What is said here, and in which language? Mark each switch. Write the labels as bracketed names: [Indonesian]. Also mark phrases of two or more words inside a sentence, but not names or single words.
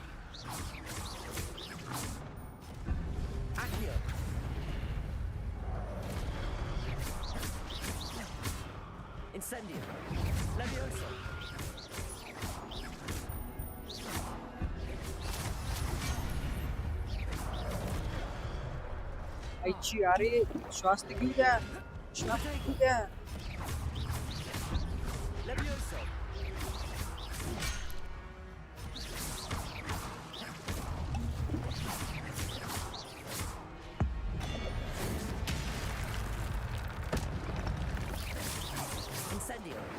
[English] Accio. Incendio. Levioso. [Marathi] आईची अरे श्वास घेऊ द्या, श्वास घेऊ द्या। [English] Levioso. Incendio.